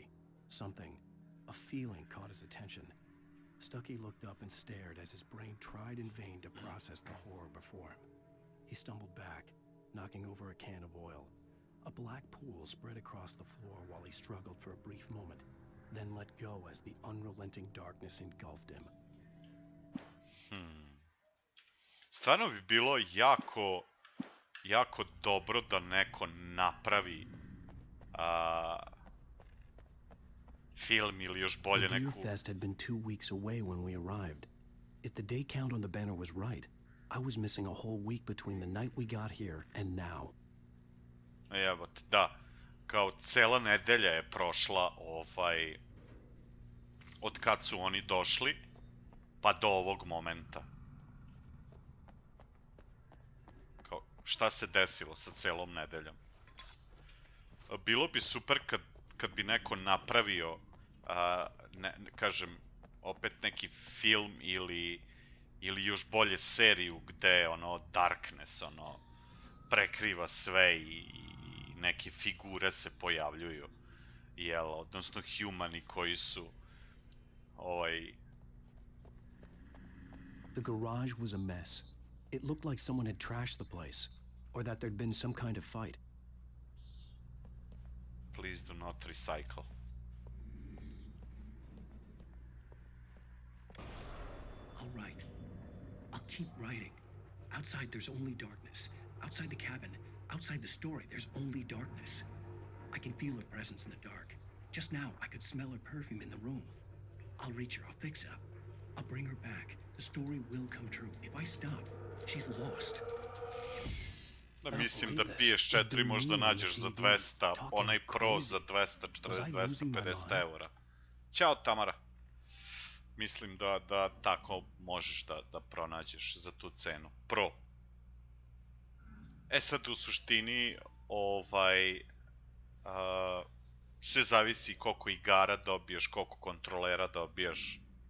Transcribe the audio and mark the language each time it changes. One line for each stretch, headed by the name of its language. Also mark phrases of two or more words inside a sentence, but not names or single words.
English: Something, a feeling caught his attention. Stucky looked up and stared as his brain tried in vain to process the horror before him. He stumbled back, knocking over a can of oil. A black pool spread across the floor while he struggled for a brief moment, then let go as the unrelenting darkness engulfed him.
Serbian: Stvarno bi bilo jako dobro da neko napravi film ili još bolje neku...
English: The Deer Fest had been 2 weeks away when we arrived. If the day count on the banner was right, I was missing a whole week between the night we got here and now.
Serbian: Jebote, da. Kao cela nedelja je prošla od kad su oni došli pa do ovog momenta. Kao, šta se desilo sa celom nedeljom? Bilo bi super kad bi neko napravio, kažem, opet neki film ili još bolje seriju gde, Darkness, prekriva sve i neke figure se pojavljuju, odnosno humani koji su,
English: The garage was a mess. It looked like someone had trashed the place, or that there'd been some kind of fight. Please do not recycle. All right. I'll keep writing. Outside, there's only darkness. Outside the cabin, outside the story, there's only darkness. I can feel her presence in the dark. Just now, I could smell her perfume in the room. I'll reach her, I'll fix it up. I'll bring her back. The story will come true. If I stop, she's lost.
Serbian: Mislim da PS4 možda nađeš za 200, onaj Pro za 240-250 eura. Ćao, Tamara. Mislim da tako možeš da pronađeš za tu cenu. Pro. Sad u suštini, sve zavisi koliko igara dobiješ, koliko kontrolera dobiješ.